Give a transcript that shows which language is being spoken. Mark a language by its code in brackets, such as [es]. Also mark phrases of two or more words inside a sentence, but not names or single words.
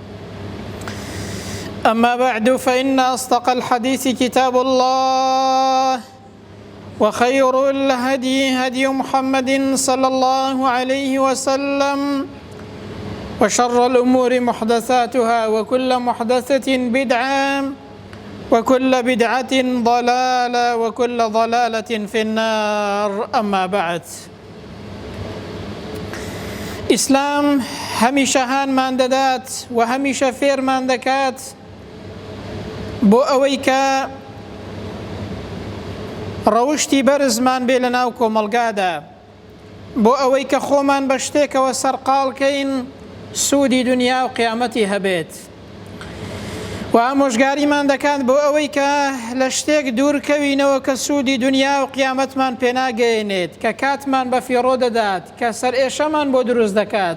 [ar] أما بعد، فإن أصدق الحديث كتاب الله، وخير الهدي هدي محمد صلى الله عليه وسلم، وشر الأمور محدثاتها، وكل محدثة بدعة، وكل بدعة ضلالة، وكل ضلالة في النار. أما بعد، [ckb] إسلام هميشه هانمان دەدات و هەمیشە فێرمان دەکات بۆ ئەوەی کە ڕەوشتی بەرزمان بێ لەناو کۆمەڵگادا، بۆ ئەوەی کە خۆمان بە شتێکەوە سەرقاڵکەین سوودی دنیا و قیامەتی هەبێت، و ئامۆژگاریمان دەکات بۆ ئەوەی کە لە شتێک دوورکەوینەوە کە سوودی دنیا و قیامەتمان پێناگەێنێت، کە کاتمان بە فیڕۆ دەدات، کە سەرئێشەمان بۆ دروست دەکات.